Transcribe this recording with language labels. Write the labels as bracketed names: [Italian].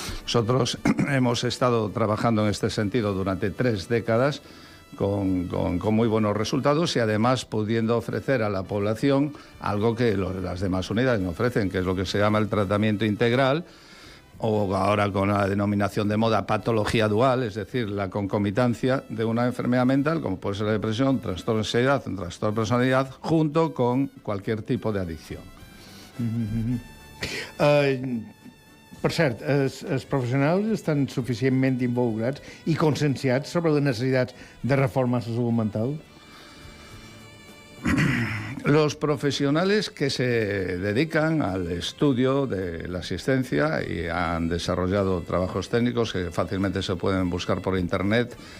[Spanish] Nosotros hemos estado trabajando en este sentido durante 3 décadas con muy buenos resultados y además pudiendo ofrecer a la población algo que las demás unidades no ofrecen, que es lo que se llama el tratamiento integral, o ahora con la denominación de moda patología dual, es decir, la concomitancia de una enfermedad mental, como puede ser la depresión, trastorno de ansiedad, un trastorno de personalidad, junto con cualquier tipo de adicción. [Catalan] Per cert, els professionals estan suficientment involucrats i conscienciats sobre les necessitats de reforma a la salut mental? [Spanish] Los profesionales que se dedican al estudio de la asistencia y han desarrollado trabajos técnicos que fácilmente se pueden buscar por internet,